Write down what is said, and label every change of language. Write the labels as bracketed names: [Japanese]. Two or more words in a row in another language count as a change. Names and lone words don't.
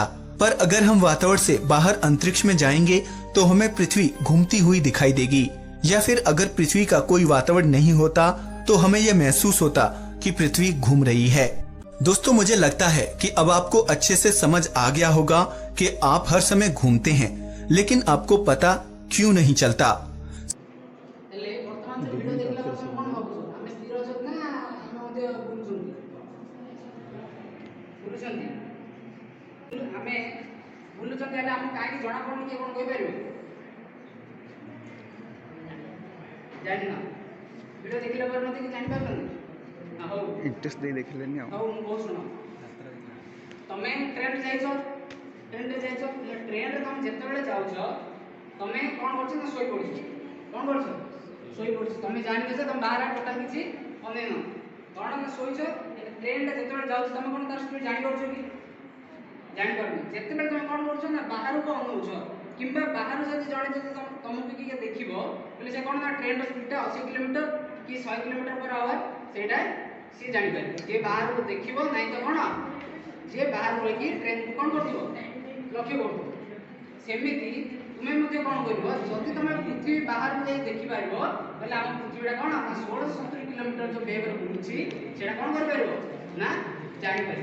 [Hindi] पर अगर हम वातावरण से बाहर अंतरिक्ष में जाएंगे तो हमें पृथ्वी घूमती हुई दिखाई देगी। या फिर अगर पृथ्वी का कोई वातावरण नहीं होता तो हमें यह महसूस होता कि पृथ्वी घूम रही है। दोस्तों मुझे लगता है कि अब आपको अच्छे से समझ आ गया होगा कि आप हर समय घूमते हैं लेकिन आपको पता क्यों नहीं चलता। [Odia] ହେଲେ ବର୍ତ୍ତମାନ ସେ ଭିଡିଓ ଦେଖିଲା ପରେ ତମେ କଣ ଭାବୁଛ? ଆମେ ସ୍ଥିର ଅଛନ୍ତି ନା ଆମେ ମଧ୍ୟ ବୁଲୁଛନ୍ତି? ବୁଲୁଛନ୍ତି। ଆମେ ବୁଲୁଛନ୍ତି ହେଲେ ଆମକୁ କାହିଁକି ଜଣା ପଡୁନି କିଏ କଣ କହିପାରିବେ? ଜାଣିନ? ଭିଡିଓ ଦେଖିଲା ପରେ ମଧ୍ୟ କି ଜାଣିପାରୁଛନ୍ତି? ହଉ इंटरेस्ट दे देखिलेनी ହଉ ମୁଁ କହୁଛି ଶୁଣ। ତମେ ଟ୍ରେନରେ ଯାଇଛ, ଟ୍ରେନରେ ଯାଇଛ, ଟ୍ରେନରେ ତମେ ଯେତେବେଳେ ଯାଉଛ ତମେ କଣ କରୁଛ ନା ଶୋଇ ପଡୁଛ। କଣ କରୁଛ? ଶୋଇ ପଡୁଛ। ତମେ ଜାଣିଛ ଯେ ତମେ ବାହାରେ ଟୋଟାଲ କିଛି ଅନେଇନ, କଣ ନା ଶୋଇଛ। ଟ୍ରେନଟା ଯେତେବେଳେ ଯାଉଛି ତମେ କଣ ତାର ସ୍ପିଡ୍ ଜାଣିପାରୁଛ କି? ଜାଣିପାରୁନି। ଯେତେବେଳେ ତମେ କଣ କରୁଛ ନା ବାହାରକୁ ଅନଉଛ କିମ୍ବା ବାହାରୁ ଯଦି ଜଣେ ଯଦି ତମକୁ କିଏ ଦେଖିବ ବୋଲେ ସେ କଣ ନା ଟ୍ରେନର ସ୍ପିଡଟା 80 କିଲୋମିଟର କି 100 କିଲୋମିଟର [English] per hour [Odia] ସେଇଟା ସିଏ ଜାଣିପାରିବ। ଯିଏ ବାହାରକୁ ଦେଖିବ ନାହିଁ ତ କଣ ଯିଏ ବାହାରୁ ରହିକି ଟ୍ରେନକୁ କଣ କରୁଥିବ ଲକ୍ଷ୍ୟ କରୁଥିବ। ସେମିତି ତୁମେ ମଧ୍ୟ କଣ କରିବ, ଯଦି ତମେ ପୃଥିବୀ ବାହାରକୁ ଯାଇ ଦେଖିପାରିବ ତାହେଲେ ଆମ ପୃଥିବୀଟା କଣ ନା 1670 କିଲୋମିଟର ଯୋଉ ବେଗରେ ବୁଲୁଛି ସେଇଟା କଣ କରିପାରିବ ନା ଜାଣିପାରିବ।